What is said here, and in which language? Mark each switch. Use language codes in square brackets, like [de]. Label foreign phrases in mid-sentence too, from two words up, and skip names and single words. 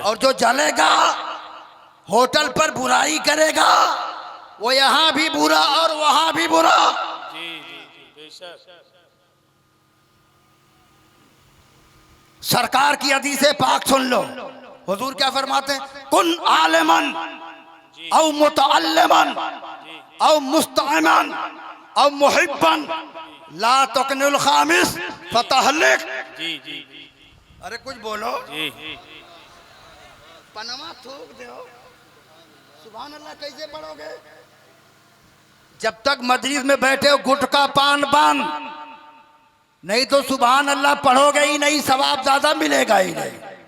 [ur] اور جو جلے گا ہوٹل پر برائی کرے گا وہ یہاں بھی برا اور وہاں بھی برا. سرکار کی حدیثِ پاک سن لو، حضور کیا فرماتے ہیں? [ar] كن عالماً أو متعلماً أو مستمعاً أو محباً ولا تكن الخامس فتهلك. [ur] ارے کچھ بولو. پنما تھوک دو, [ar] سبحان اللہ [ur] کیسے پڑھو گے? جب تک مجلس میں بیٹھے ہو گٹکا پان بان، نہیں تو [ar] سبحان اللہ [ur] پڑھو گے ہی نہیں، ثواب زیادہ ملے گا ہی نہیں.